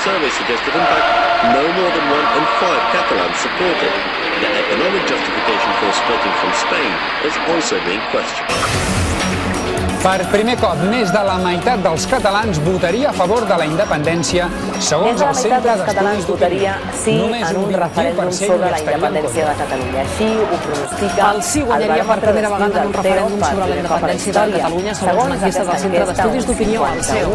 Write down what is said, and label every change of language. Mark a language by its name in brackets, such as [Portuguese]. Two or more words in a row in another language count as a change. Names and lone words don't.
[English] suggested, in fact, no more than 1 in 5 Catalans support it. The economic justification for splitting from Spain is also being questioned. [Catalan] Per primer cop, més de la meitat dels catalans votaria a favor de la independència, segons el Centre d'Estudis d'Opinió. Sí en un referèndum sobre la independència de Catalunya. Així ho pronostica el sí guanyaria per primera vegada en un referèndum sobre la independència de Catalunya, segons l'enquesta del Centre d'Estudis d'Opinió, el CEO.